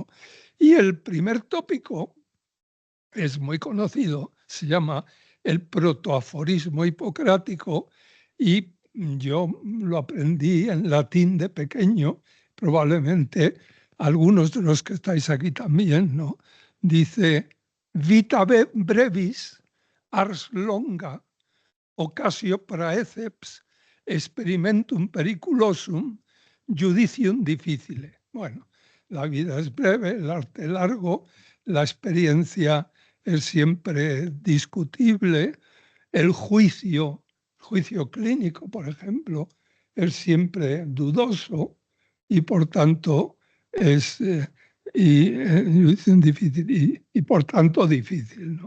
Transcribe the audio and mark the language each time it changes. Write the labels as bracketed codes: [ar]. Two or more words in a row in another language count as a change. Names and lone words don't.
[es] Y el primer tópico es muy conocido, se llama el protoaforismo hipocrático, y yo lo aprendí en latín de pequeño, probablemente algunos de los que estáis aquí también, ¿no? Dice, [la] vita brevis, ars longa, occasio praeceps, experimentum periculosum, judicium difficile. [es] Bueno, la vida es breve, el arte largo, la experiencia es siempre discutible, el juicio clínico, por ejemplo, es siempre dudoso y por tanto es y erudición difícil y por tanto difícil, ¿no?